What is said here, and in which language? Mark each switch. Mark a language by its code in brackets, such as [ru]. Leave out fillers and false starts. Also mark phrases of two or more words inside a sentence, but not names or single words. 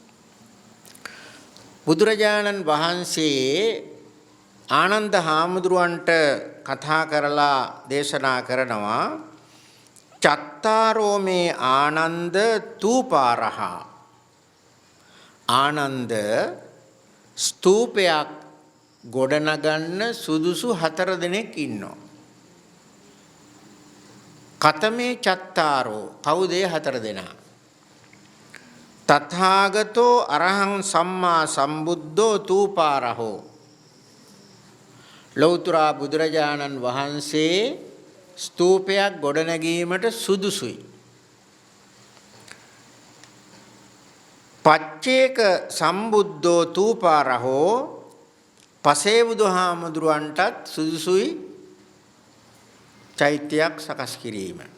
[si] බුදුරජාණන් වහන්සේ ආනන්ද හාමුදුරුවන්ට කතා කරලා දේශනා කරනවා [pi] චත්තාරෝ මේ ආනන්ද තූපාරහ. [si] ආනන්ද ස්තූපයක් ගොඩනගන්න සුදුසු 4 දෙනෙක් ඉන්නවා. [pi] කතමේ චත්තාරෝ [si] කවුද 4 දෙනා? [pi] තථාගතෝ අරහං සම්මා සම්බුද්ධෝ තූපාරහෝ. [si] ලෞතර බුදුරජාණන් වහන්සේ ස්තූපයක් ගොඩනැගීමට සුදුසුයි. [pi] පච්චේක සම්බුද්ධෝ තූපාරහෝ [si] පසේ බුදුහාමුදුරුවන්ටත් සුදුසුයි චෛත්‍යයක් සකස් කිරීම.